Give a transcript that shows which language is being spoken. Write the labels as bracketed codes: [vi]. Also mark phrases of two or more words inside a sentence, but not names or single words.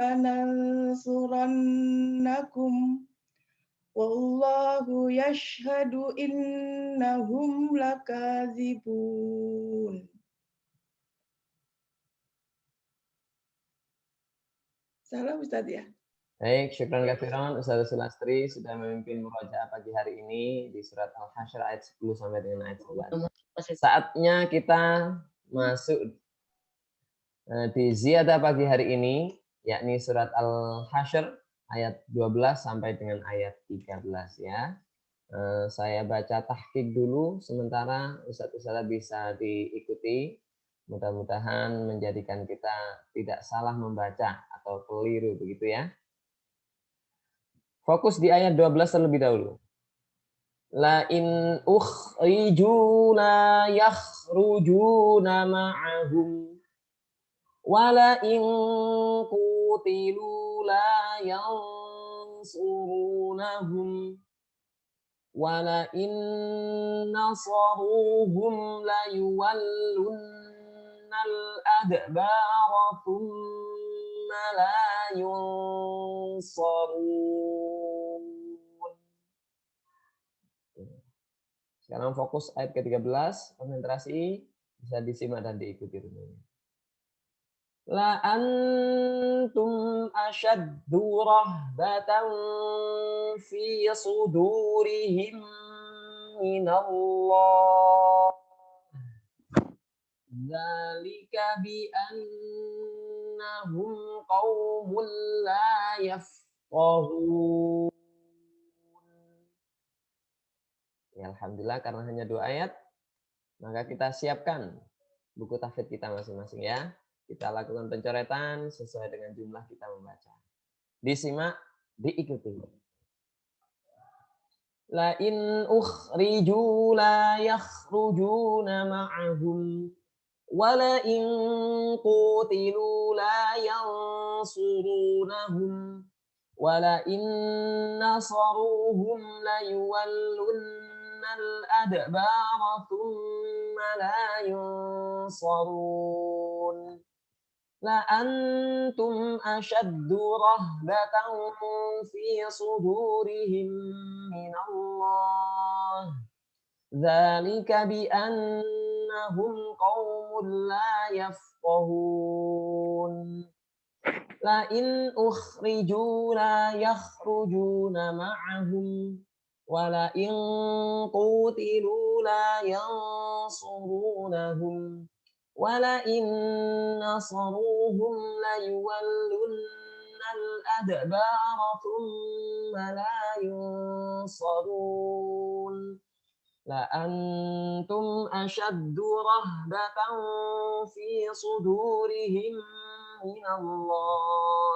[ar] لننصرنكم والله يشهد إنهم لكاذبون. [id] Salam Ustaz ya. Baik, [ar] شكرا كثيرا [id] Ustazah Sulastri sudah memimpin murojaah pagi hari ini di surat Al-Hasyr ayat 10 sampai dengan ayat 11. Saatnya kita masuk di ziyadah pagi hari ini, yakni surat Al-Hasyr ayat 12 sampai dengan ayat 13 ya. Saya baca tahqiq dulu sementara Ustaz-Ustazah bisa diikuti. Mudah-mudahan menjadikan kita tidak salah membaca atau keliru begitu ya. Fokus di ayat 12 terlebih dahulu. [ar] لئن أخرجوا لا يخرجون معهم ولئن قوتلوا لا ينصرونهم ولئن نصروهم ليولن الأدبار ثم لا ينصرون. [id] Sekarang fokus ayat ke-13, konsentrasi, bisa disimak dan diikuti dulu. [ar] لأنتم أشد رهبة في صدورهم من الله ذلك بأنهم قوم لا يفقهون. [id] Ya, alhamdulillah karena hanya 2 ayat, maka kita siapkan buku tahfidz kita masing-masing ya. Kita lakukan pencoretan sesuai dengan jumlah kita membaca. Disimak, diikuti. [ar] لئن أخرجوا لا يخرجون معهم ولئن قوتلوا لا ينصرونهم ولئن نصروهم ليولن الأدبار ثم لا ينصرون. لأنتم أشد رهبة في صدورهم من الله. ذلك بأنهم قوم لا يفقهون. لئن أخرجوا لا يخرجون معهم ولئن قوتلوا لا ينصرونهم. وَلَئِن نَّصَرُوهُمْ لَيُوَلُّنَّ الْأَدْبَارَ ثُمَّ لَا يُنصَرُونَ لَأَنتُمْ أَشَدُّ رَهْبَةً فِي صُدُورِهِم مِّنَ اللَّهِ